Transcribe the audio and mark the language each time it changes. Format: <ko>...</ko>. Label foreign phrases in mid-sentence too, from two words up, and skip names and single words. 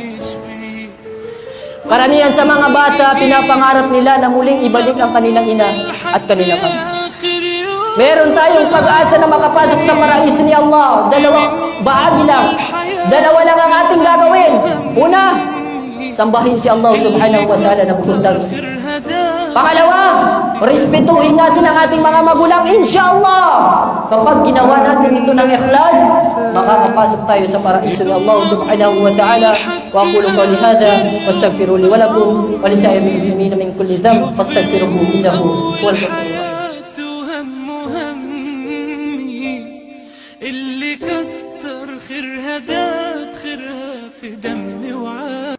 <tl>Karamihan sa mga bata, pinapangarap nila na muling ibalik ang kanilang ina at kanilang ama. Meron tayong pag-asa na makapasok sa paraiso ni Allah. Dalawang bahagi lang. Dalawa lang ang ating gagawin. Una, sambahin si Allah</tl> <ar>سبحانه وتعالى</ar> <tl>na bukod Pangalawa, respetuhin natin ang ating mga magulang, inshallah. Kapag ginawa natin ito ng ikhlas, makakapasok tayo sa paraiso ni Allah</tl> <ar>سبحانه وتعالى. وأقول قولي هذا وأستغفر لي ولكم ولسائر المسلمين من كل ذنب فاستغفروه إنه هو الغفور الرحيم. اللي كتر خيرها داب خيرها في دمي وعاد</ar>